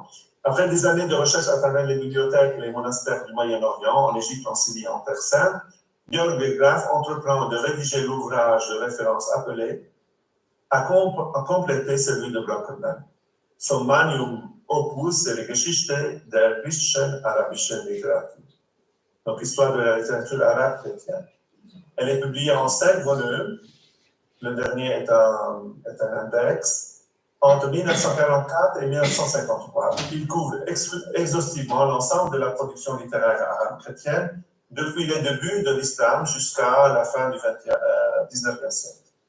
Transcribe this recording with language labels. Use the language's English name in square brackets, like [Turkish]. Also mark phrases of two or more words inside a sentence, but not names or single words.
[French] Après des années de recherche à travers les bibliothèques et les monastères du Moyen-Orient, en Égypte, en Syrie, en Terre Sainte, Georg Graf entreprend de rédiger l'ouvrage de référence appelé à compléter celui de Brockman. Son [Latin] magnum opus, [French] c'est die Geschichte der christlichen arabischen Literatur, donc histoire de la littérature arabe chrétienne. Elle est publiée en 5 volumes. Le dernier est un index. Entre 1944 et 1953, il couvre exhaustivement l'ensemble de la production littéraire arabe chrétienne depuis les débuts de l'islam jusqu'à la fin du XIXe siècle.